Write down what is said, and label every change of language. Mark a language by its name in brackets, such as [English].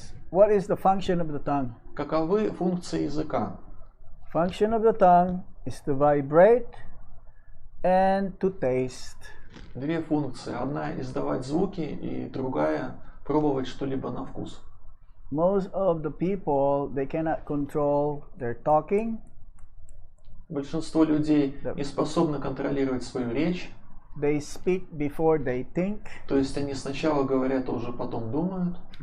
[English] What is the function of the tongue? [Russian] Каковы функции языка? [English] Function of the tongue is to vibrate and to taste. [Russian] Две функции. Одна издавать звуки, и другая пробовать что-либо на вкус. [English] Most of the people, they cannot control their talking. [Russian] Большинство людей не способны контролировать свою речь. [English] They speak before they think. [Russian] То есть они сначала говорят, а уже потом думают.